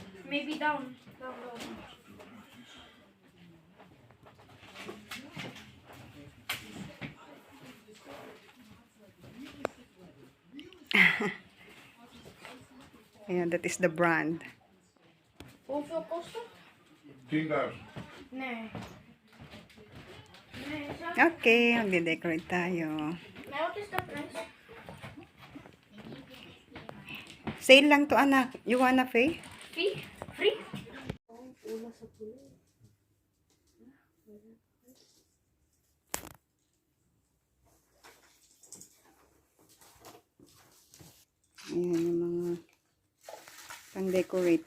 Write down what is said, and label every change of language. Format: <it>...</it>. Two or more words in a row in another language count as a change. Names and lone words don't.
<en>Maybe down. Down, down. Ayan, that is the brand.</en> <nl>Hoeveel kost het? 10.000. Nee. Nee, zo.</nl> <tl>Okay, magde-decorate tayo.</tl> <nl>Nee, wat is de prijs?</nl> <tl>Sale lang to, anak.</tl> <en>You wanna pay? Free? Free?</en> <tl>Ayan yung mga pang-decorate.</tl>